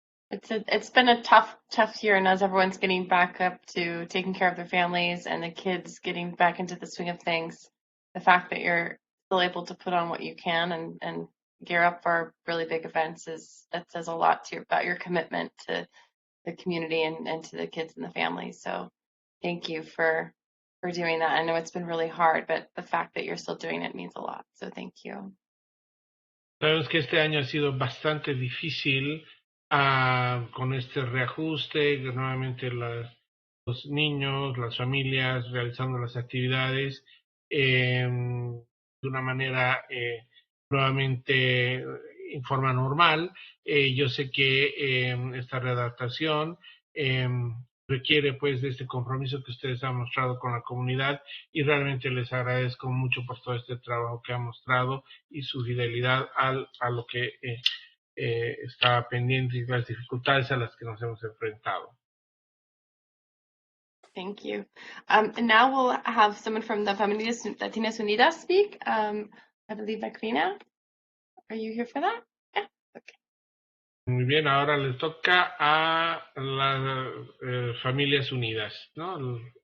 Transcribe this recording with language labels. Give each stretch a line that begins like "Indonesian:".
English: It's been a tough year, and as everyone's getting back up to taking care of their families and the kids getting back into the swing of things, the fact that you're still able to put on what you can and gear up for really big events that says a lot about your commitment to the community and to the kids and the families. So thank you for doing that. I know it's been really hard, but the fact that you're still doing it means a lot. So thank you.
Spanish: Sabemos que este año ha sido bastante difícil con este reajuste, que nuevamente los niños, las familias realizando las actividades de una manera nuevamente en forma normal. Yo sé que esta readaptación requiere pues de este compromiso que ustedes han mostrado con la comunidad y realmente les agradezco mucho por todo este trabajo que han mostrado y su fidelidad a lo que está pendiente y las dificultades a las que nos hemos enfrentado.
English: Thank you. And now we'll have someone from the Familias Latinas Unidas speak. I believe Macrina. Are you here for that? Yeah. Okay.
Spanish: Muy bien, ahora les toca a las Familias Unidas, ¿no?